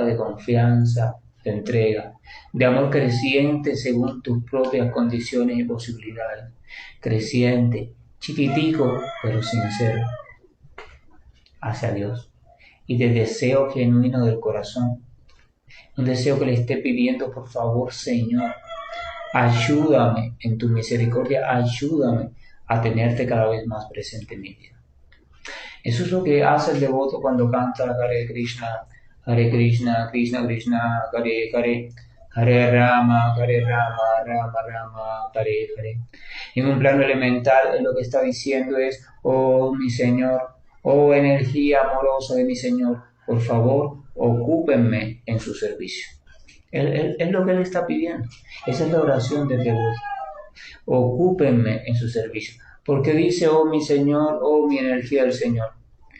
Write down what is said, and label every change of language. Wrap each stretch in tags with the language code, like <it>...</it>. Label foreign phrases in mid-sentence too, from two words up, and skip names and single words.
<es>de confianza, de entrega, de amor creciente según tus propias condiciones y posibilidades, creciente, chiquitico, pero sincero, hacia Dios, y de deseo genuino del corazón, un deseo que le esté pidiendo, por favor, Señor, ayúdame en tu misericordia, ayúdame a tenerte cada vez más presente en mi vida. Eso es lo que hace el devoto cuando canta</es> <sa>Hare Krishna, Krishna Krishna, Hare Hare, Hare Rama, Rama Rama, Hare Hare.</sa> <es>En un plano elemental, lo que está diciendo es, oh mi Señor, oh energía amorosa de mi Señor, por favor, ocúpenme en su servicio. Es lo que él está pidiendo. Esa es la oración del devoto. Ocúpenme en su servicio. Porque dice, oh mi Señor, oh mi energía del Señor.</es>